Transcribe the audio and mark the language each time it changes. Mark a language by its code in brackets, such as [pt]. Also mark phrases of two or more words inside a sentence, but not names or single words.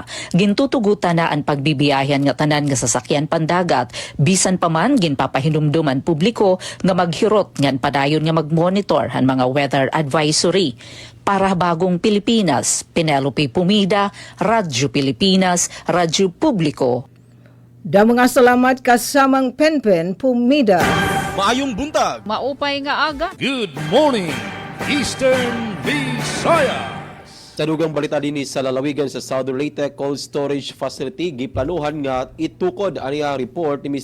[war] Gintutugutan na ang pagbibiyahan nga tanan nga sasakyan pandagat bisan pa man ginpapahinumdum ang publiko nga maghirot ngan padayon nga magmonitor han mga [en] weather advisory. [tl] Para Bagong Pilipinas, Penelope Pumida, Radyo Pilipinas, Radyo Publiko. Da mga salamat kasamang Penpen Pumida. [ceb] Maayong buntag. [war] Maupay nga aga. [en] Good morning, Eastern Visayas. [ceb] Sa dugang balita din sa lalawigan sa Southern Leyte Cold Storage Facility, giplanuhan nga itukod aniya report ni Ms.